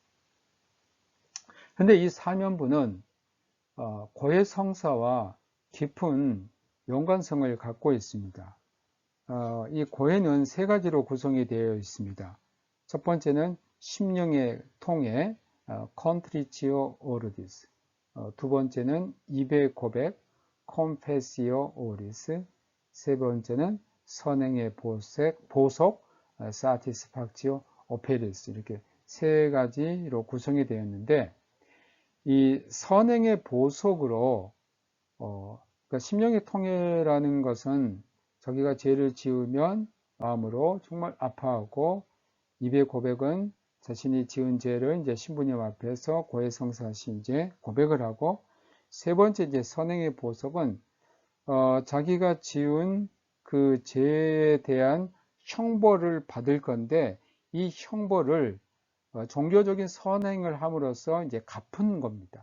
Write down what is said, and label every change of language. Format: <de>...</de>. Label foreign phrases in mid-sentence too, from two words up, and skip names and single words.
<ko>근데 이 사면부는 고해성사와 깊은 연관성을 갖고 있습니다. 이 고해는 세 가지로 구성이 되어 있습니다. 첫 번째는 심령의 통해,</ko> <la>contritio cordis.</la> <ko>두 번째는 입의 고백,</ko> <la>confessio oris.</la> <ko>세 번째는 선행의 보속,</ko> <la>satisfactio operis.</la> <ko>이렇게 세 가지로 구성이 되었는데, 이 선행의 보속으로 그러니까 심령의 통해라는 것은 자기가 죄를 지으면 마음으로 정말 아파하고, 입의 고백은 자신이 지은 죄를 이제 신부님 앞에서 고해성사시 이제 고백을 하고, 세 번째 이제 선행의 보속은 자기가 지은 그 죄에 대한 형벌을 받을 건데, 이 형벌을 종교적인 선행을 함으로써 이제 갚은 겁니다.</ko>